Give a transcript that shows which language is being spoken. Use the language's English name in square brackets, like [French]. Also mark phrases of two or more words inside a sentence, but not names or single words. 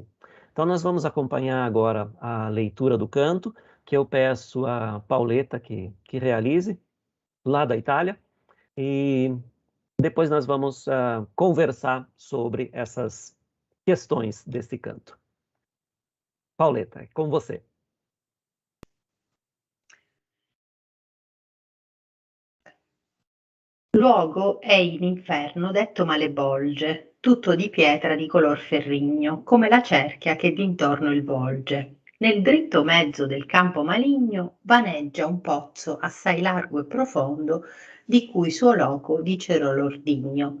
[Portuguese] Então, nós vamos acompanhar agora a leitura do canto, que eu peço a Pauleta que realize, lá da Itália, e depois nós vamos conversar sobre essas questões desse canto. Pauleta, é com você. [Italian] Luogo è in inferno detto Malebolge, tutto di pietra di color ferrigno, come la cerchia che d'intorno il volge. Nel dritto mezzo del campo maligno vaneggia un pozzo assai largo e profondo, di cui suo loco dicero l'ordigno.